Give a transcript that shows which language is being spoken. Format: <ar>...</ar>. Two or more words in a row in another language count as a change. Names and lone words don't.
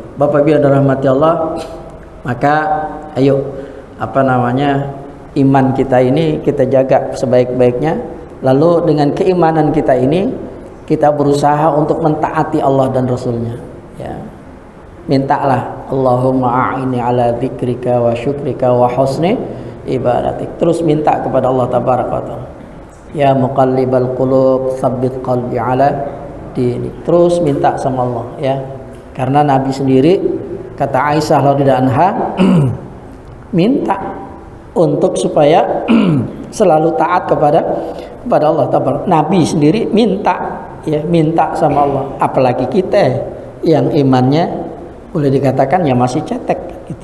<id>Bapak Ibu yang dirahmati Allah, maka ayo iman kita ini kita jaga sebaik-baiknya. Lalu dengan keimanan kita ini kita berusaha untuk mentaati Allah dan Rasulnya ya. Mintalah</id> <ar>اللهم أعني على ذكرك وشكرك وحسن عبادتك.</ar> <id>Terus minta kepada Allah</id> <ar>تبارك وتعالى, يا مقلب القلوب ثبت قلبي على دينك.</ar> <id>Terus minta sama Allah ya. Karena Nabi sendiri, kata Aisyah</id> <ar>رضي الله عنها,</ar> <id>minta untuk supaya selalu taat kepada Allah tabaraka. Nabi sendiri minta sama Allah, apalagi kita yang imannya boleh dikatakan ya masih cetek gitu.</id>